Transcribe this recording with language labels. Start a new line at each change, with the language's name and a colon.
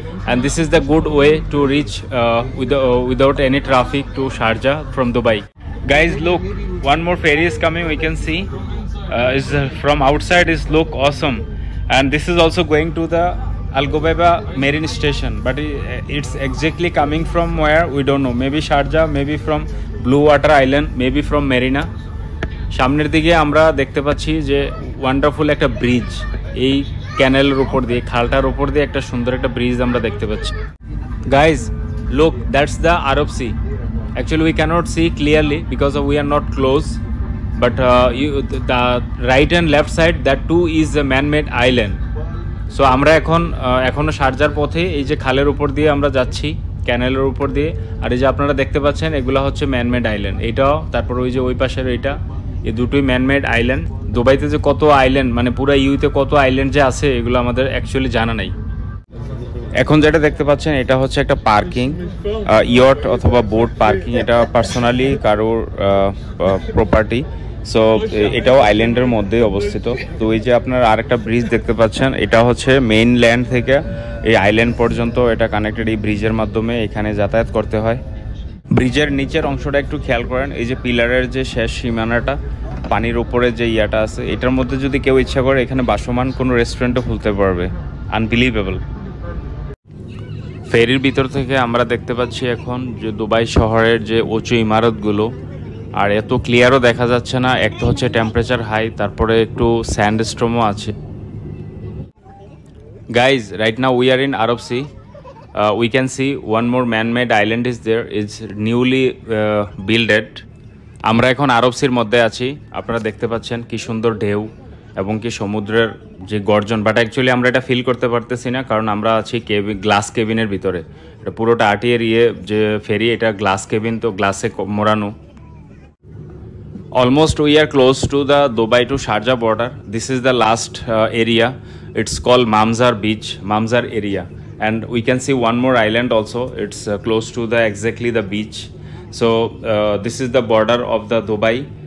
English: And this is the good way to reach without any traffic to Sharjah from Dubai. Guys, look, one more ferry is coming, we can see. is from outside is look awesome, and this is also going to the Ghubaiba Marine Station, but it's exactly coming from where we don't know. Maybe Sharjah, maybe from Blue Water Island, maybe from Marina.
Bangla: সামনের দিকে আমরা দেখতে পাচ্ছি যে wonderful একটা bridge, এই ক্যানেলের উপর দিয়ে, খালটার উপর দিয়ে একটা সুন্দর একটা ব্রিজ আমরা দেখতে পাচ্ছি।
English: Guys, look, that's the Arab Sea. Actually we cannot see clearly because we are not close, but the right and left side, that too is a man-made island.
Bangla: So আমরা এখনো শারজার পথে এই যে খালের উপর দিয়ে আমরা যাচ্ছি, ক্যানেলের উপর দিয়ে, আর এই যে আপনারা দেখতে পাচ্ছেন এগুলো হচ্ছে ম্যানমেড আইল্যান্ড। এইটাও, তারপর ওই যে ওই পাশের এইটা, এই দুটোই ম্যানমেড আইল্যান্ড। দুবাইতে যে কত আইল্যান্ড, মানে পুরো ইউতে কত আইল্যান্ড যে আছে এগুলো আমাদের অ্যাকচুয়ালি জানা নাই। এখন যেটা দেখতে পাচ্ছেন এটা হচ্ছে একটা পার্কিং, ইয়ট অথবা বোট পার্কিং। এটা পার্সোনালি কারোর প্রপার্টি। সো এটাও আইল্যান্ডের মধ্যে অবস্থিত। তো এই যে আপনারা আরেকটা ব্রিজ দেখতে পাচ্ছেন, এটা হচ্ছে মেইন ল্যান্ড থেকে এই আইল্যান্ড পর্যন্ত এটা কানেক্টেড। এই ব্রিজের মাধ্যমে এখানে যাতায়াত করতে হয়। ব্রিজের নিচের অংশটা একটু খেয়াল করেন, এই যে পিলারের যে শেষ সীমানাটা, পানির উপরে যে ইয়াটা আছে, এটার মধ্যে যদি কেউ ইচ্ছা করে এখানে বাসমান কোনো রেস্টুরেন্টও খুলতে পারবে। আনবিলিভেবল। ফেরির ভিতর থেকে আমরা দেখতে পাচ্ছি এখন যে দুবাই শহরের যে উঁচু ইমারতগুলো, আর এত ক্লিয়ারও দেখা যাচ্ছে না। একটা হচ্ছে টেম্পারেচার হাই, তারপরে একটু স্যান্ডস্টর্মও আছে।
English: Guys, right now we are in Arab Sea. We can see one more man-made island is there. It's newly builded.
Bangla: আমরা এখন আরব সির মধ্যে আছি। আপনারা দেখতে পাচ্ছেন কি সুন্দর ঢেউ এবং কি সমুদ্রের যে গর্জন, বাট অ্যাকচুয়ালি আমরা এটা ফিল করতে পারতেছি না, কারণ আমরা আছি গ্লাস কেবিনের ভিতরে। এটা পুরোটা RTA যে ফেরি, এটা গ্লাস কেবিন, তো গ্লাসে মোড়ানো।
English: Almost we are close to the Dubai to Sharjah border. This is the last area. It's called Mamzar Beach, Mamzar area, and we can see one more island also. It's close to the exactly the beach. So this is the border of the Dubai.